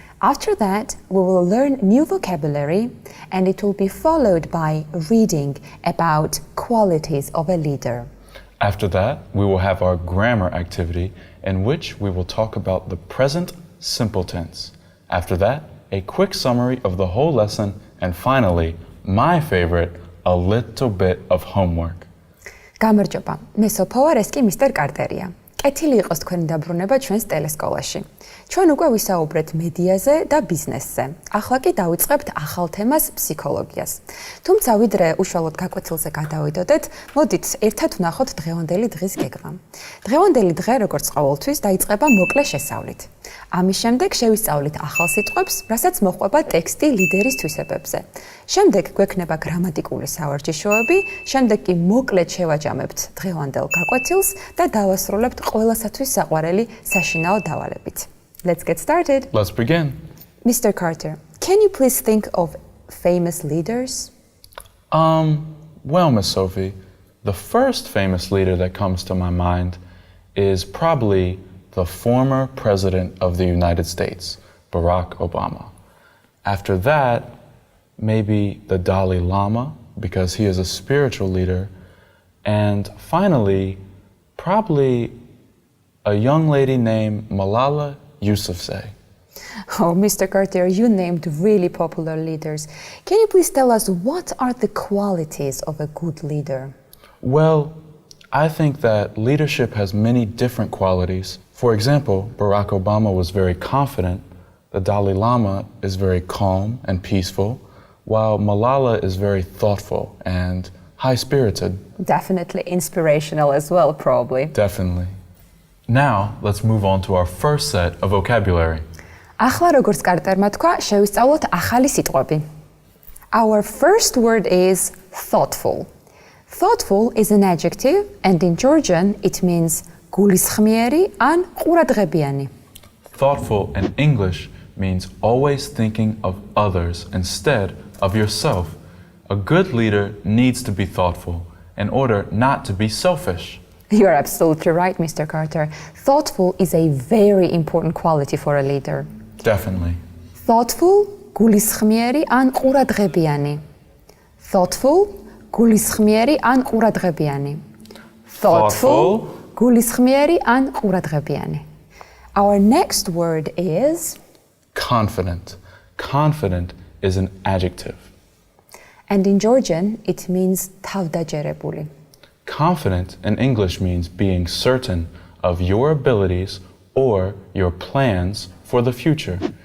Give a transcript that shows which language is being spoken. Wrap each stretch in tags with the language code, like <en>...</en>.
<en>After that, we will learn new vocabulary, and it will be followed by reading about qualities of a leader. After that, we will have our grammar activity, in which we will talk about the present simple tense. After that, a quick summary of the whole lesson, and finally, my favorite, a little bit of homework.</en> <ka>გამარჯობა, მე სოფო ვარ, ეს კი მისტერ კარტერია. კეთილი იყოს თქვენი დაბრუნება ჩვენს ტელესკოლაში. ჩვენ უკვე ვისაუბრეთ მედიაზე და ბიზნესზე. ახლა კი დავიწყებთ ახალ თემას, ფსიქოლოგიას. თუმცა ვიდრე უშუალოდ გაკვეთილზე გადავიდოდეთ, მოდით ერთად ვნახოთ დღევანდელი დღის გეგმა. დღევანდელი დღე, როგორც ყოველთვის, დაიწყება მოკლე შესავლით. ამის შემდეგ შევისწავლით ახალ სიტყვებს, რასაც მოჰყვება ტექსტი ლიდერის თვისებებზე. შემდეგ გვექნება გრამატიკული სავარჯიშოები, შემდეგ კი მოკლედ შევაჯამებთ დღევანდელ გაკვეთილს და დავასრულებთ ყველასათვის საყვარელი საშინაო დავალებით.</ka> <en>Let's get started. Let's begin. Mr. Carter, can you please think of famous leaders? Well, Miss Sophie, the first famous leader that comes to my mind is probably the former president of the United States, Barack Obama. After that, maybe the Dalai Lama, because he is a spiritual leader. And finally, probably a young lady named Malala Yousafzai. Oh, Mr. Carter, you named really popular leaders. Can you please tell us what are the qualities of a good leader? Well, I think that leadership has many different qualities. For example, Barack Obama was very confident. The Dalai Lama is very calm and peaceful, while Malala is very thoughtful and high-spirited. Definitely inspirational as well, probably. Definitely. Now, let's move on to our first set of vocabulary.</en> <ka>ახლა როგორც კარტერმა თქვა, შევისწავლოთ ახალი სიტყვები.</ka> <en>Our first word is thoughtful. Thoughtful is an adjective, and in Georgian it means</en> <ka>გულისხმიერი ან ყურადღებიანი.</ka> <en>Thoughtful in English means always thinking of others instead of yourself. A good leader needs to be thoughtful in order not to be selfish. You're absolutely right, Mr. Carter. Thoughtful is a very important quality for a leader. Definitely.</en> <ka>Thoughtful, გულისხმიერი ან ყურადღებიანი. Thoughtful, გულისხმიერი ან ყურადღებიანი. Thoughtful, გულისხმიერი ან ყურადღებიანი.</ka> <en>Our next word is confident. Confident is an adjective. And in Georgian, it means თავდაჯერებული. Confident in English means being certain of your abilities or your plans for the future.</en>